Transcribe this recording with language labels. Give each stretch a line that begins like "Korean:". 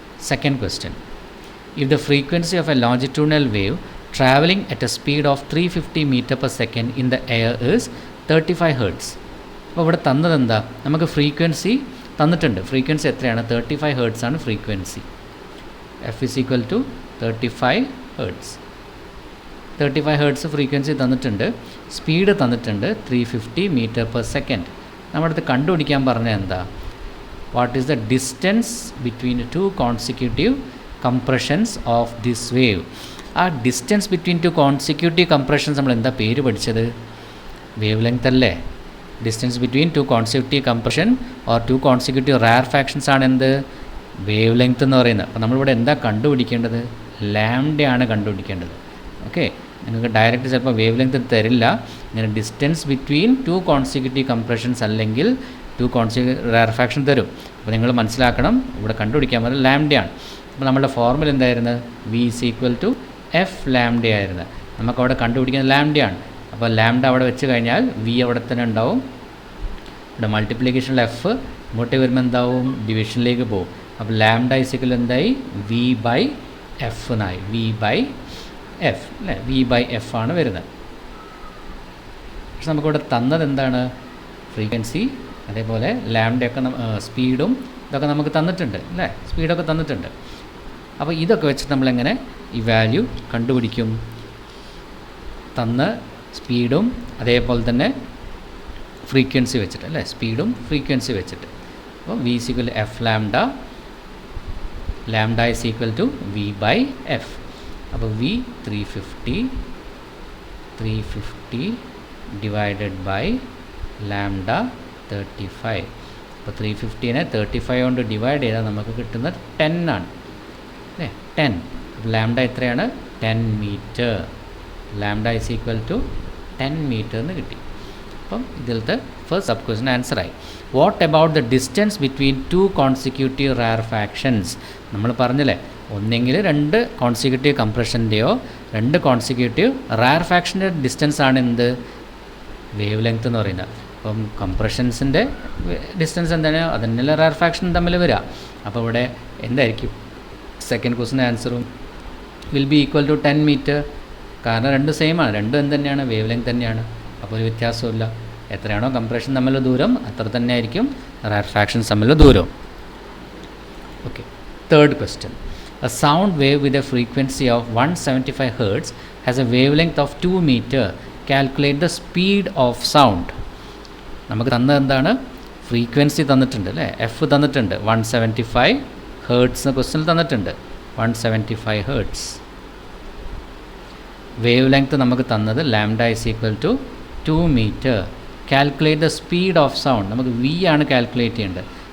English: Second question. If the frequency of a longitudinal wave traveling at a speed of 350 meter per second in the air is 35 Hz.
Malayalam: അപ്പോൾ ഇവിടെ തന്നത് എന്താ? നമുക്ക് frequency തന്നിട്ടുണ്ട്. Frequency എത്രയാണ്?
English: 35 Hz ആണ് frequency. F is equal to 35 Hz.
Malayalam: 35 Hz frequency തന്നിട്ടുണ്ട്. Speed തന്നിട്ടുണ്ട് 350 meter per second. നമ്മുടെ അടുത്ത് കണ്ടുപിടിക്കാൻ പറഞ്ഞത് എന്താ?
English: What is the distance between 2 consecutive compressions of this wave?
Malayalam: ആ
English: distance between 2 consecutive compressions
Malayalam: നമ്മൾ എന്താ പേര് പഠിച്ചത്? വേവ് ലെങ്ത് അല്ലേ?
English: distance between 2 consecutive compression or 2 consecutive rare
Malayalam: factions ആണ് എന്ത്? വേവ് ലെങ്ത് എന്ന് പറയുന്നത്. അപ്പോൾ നമ്മളിവിടെ എന്താ കണ്ടുപിടിക്കേണ്ടത്? ലാംഡയാണ് കണ്ടുപിടിക്കേണ്ടത്. ഓക്കെ, നിങ്ങൾക്ക് ഡയറക്റ്റ് ചിലപ്പോൾ വേവ് ലെങ്ത് തരില്ല. ഇങ്ങനെ
English: distance between 2 consecutive compressions
Malayalam: അല്ലെങ്കിൽ 2 കോൺസിക്യൂട്ടീവ് റയർ ഫാക്ഷൻ തരും. അപ്പോൾ നിങ്ങൾ മനസ്സിലാക്കണം, ഇവിടെ കണ്ടുപിടിക്കാൻ പറ്റുന്നത് ലാംഡയാണ്. അപ്പോൾ നമ്മളുടെ ഫോർമുല എന്തായിരുന്നു?
English: V is equal to F
Malayalam: lambda ആയിരുന്നു. നമുക്കവിടെ കണ്ടുപിടിക്കുന്നത് ലാംഡയാണ്. അപ്പോൾ ലാംഡ അവിടെ വെച്ച് കഴിഞ്ഞാൽ V അവിടെ തന്നെ ഉണ്ടാവും. ഇവിടെ മൾട്ടിപ്ലിക്കേഷനിൽ F ഇങ്ങോട്ടേക്ക് വരുമ്പോൾ എന്താവും? ഡിവിഷനിലേക്ക് പോകും. അപ്പോൾ ലാംഡ ഇസ് ഈക്വൽ എന്തായി? V/F എന്നായി. V/F അല്ലേ? V/F ആണ് വരുന്നത്. പക്ഷെ നമുക്കിവിടെ തന്നത് എന്താണ്? ഫ്രീക്വൻസി, അതേപോലെ ലാംഡയൊക്കെ സ്പീഡും ഇതൊക്കെ നമുക്ക് തന്നിട്ടുണ്ട് അല്ലേ? സ്പീഡൊക്കെ തന്നിട്ടുണ്ട്. അപ്പോൾ ഇതൊക്കെ വെച്ചിട്ട് നമ്മളെങ്ങനെ ഈ വാല്യൂ കണ്ടുപിടിക്കും? തന്ന സ്പീഡും അതേപോലെ തന്നെ ഫ്രീക്വൻസി വെച്ചിട്ട് അല്ലേ, സ്പീഡും ഫ്രീക്വൻസി വെച്ചിട്ട്.
English: അപ്പോൾ v is equal to f lambda, lambda is equal to v by f. അപ്പോൾ v 350 divided by lambda 35.
Malayalam: അപ്പോൾ 350നെ 35 കൊണ്ട് ഡിവൈഡ് ചെയ്താൽ നമുക്ക് കിട്ടുന്നത് 10 ആണ് അല്ലേ, 10. അപ്പോൾ ലാംഡ എത്രയാണ്, 10 metre.
English: lambda is equal to 10 metre
Malayalam: എന്ന് കിട്ടി. അപ്പം ഇതിലത്തെ first sub question ആൻസറായി.
English: What about the distance between 2 consecutive rarefactions?
Malayalam: നമ്മൾ പറഞ്ഞല്ലേ, ഒന്നെങ്കിൽ 2 കോൺസിക്യൂട്ടീവ് കംപ്രഷൻ്റെയോ 2 കോൺസിക്യൂട്ടീവ് റാർഫാക്ഷൻ്റെ ഡിസ്റ്റൻസ് ആണ് എന്ത്, വേവ് ലെങ്ത് എന്ന് പറയുന്നത്. അപ്പം കംപ്രഷൻസിൻ്റെ ഡിസ്റ്റൻസ് എന്താണ്, അതിനുള്ള റാർഫാക്ഷൻ തമ്മിൽ വരിക. അപ്പോൾ ഇവിടെ എന്തായിരിക്കും second ക്വസ്റ്റിൻ്റെ ആൻസറും
English: Will be equal to 10 metre.
Malayalam: കാരണം 2 സെയിം ആണ്, 2 എന്ത് തന്നെയാണ്, വേവ് ലെങ്ത് തന്നെയാണ്. അപ്പോൾ ഒരു വ്യത്യാസമില്ല. എത്രയാണോ കംപ്രഷൻ തമ്മിലുള്ള ദൂരം അത്ര തന്നെ ആയിരിക്കും റാർഫാക്ഷൻസ് തമ്മിലുള്ള ദൂരം. Okay, third question.
English: A sound wave with a frequency of 175 Hz has a wavelength of 2 meter. Calculate the speed of sound.
Malayalam: നമുക്ക് തന്നത് എന്താണ്, ഫ്രീക്വൻസി തന്നിട്ടുണ്ട് അല്ലേ, എഫ് തന്നിട്ടുണ്ട്, 175 ഹേർട്സ് ക്വസ്റ്റ്യൻ തന്നിട്ടുണ്ട്, 175 ഹേർട്സ്. വേവ് ലെങ്ത് നമുക്ക് തന്നത് lambda is equal to 2 metre.
English: Calculate the speed of sound.
Malayalam: നമുക്ക് വി ആണ് കാൽക്കുലേറ്റ് ചെയ്യേണ്ടത്.